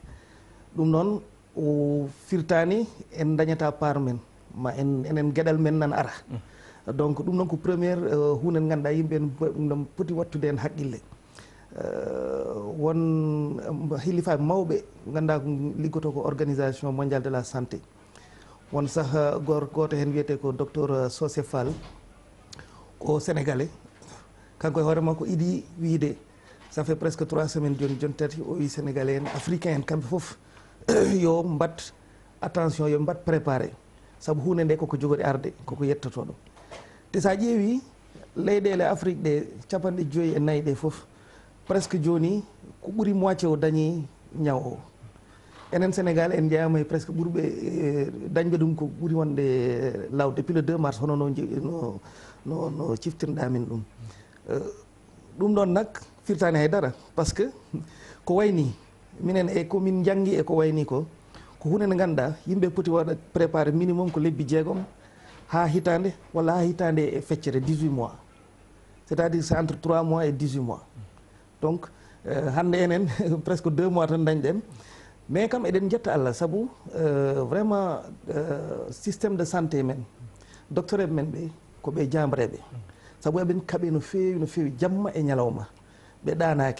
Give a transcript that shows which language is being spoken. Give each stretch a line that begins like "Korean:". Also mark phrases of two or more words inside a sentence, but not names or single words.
Fula: ɗum noon o firtani en dañata part men, ma enen gueɗal men nan ara. Donc ɗum noon ko premiére hunde nde ganduɗa yimɓe no poti wattude hen haqqille. Won hilifaɓe mawɓe ganduɗa ko liggoto ko
French: organisation mondial de la santé,
Fula: won saaha goto hen wiyete ko docteur Socé Fall, ko sénégalais, kanko e hoore makko iɗi wiide
French: ça fait presque 3 semaines
Fula: joni tati, o wi sénégalais en africain en kamɓe foof yo mbat attention, yo mbat préparé, saabu hunde nde koko jogori arde, koko yettoto ɗum. Te sa ƴeewi leyɗele Afrique ɗe 54 ɗe foof presque joni ko ɓuuri moitié o dañi ñaw o. Enen Sénégal en jeeyama presque ɓurɓe dañɓe ɗum ko ɓuuri wonde law
French: depuis le 2 mars,
Fula: hono no ciftirɗa min ɗum. Ɗum ɗon nak firtani haydara,
French: par ce que
Fula: ko wayni minen e komin janggi e ko wayni ko hunde nde ganduɗa yimɓe poti waɗa
French: préparé minimum
Fula: ko lebbi 6 ha hitande, walla ha hitande e feccere 18 mois,
French: c'est à dire c'est entre 3 mois et 18 mois.
Fula: Donc hande enen presque 2 mois tan dañɗen, mais kam eɗen jetta Allah, saabu vraiment
French: systéme de santé
Fula: men, docteur eɓe men ɓe ko ɓe jamreɓe, saabu eɓen kaaɓe no fewi jamma e ñalawma, ɓe ɗanaki.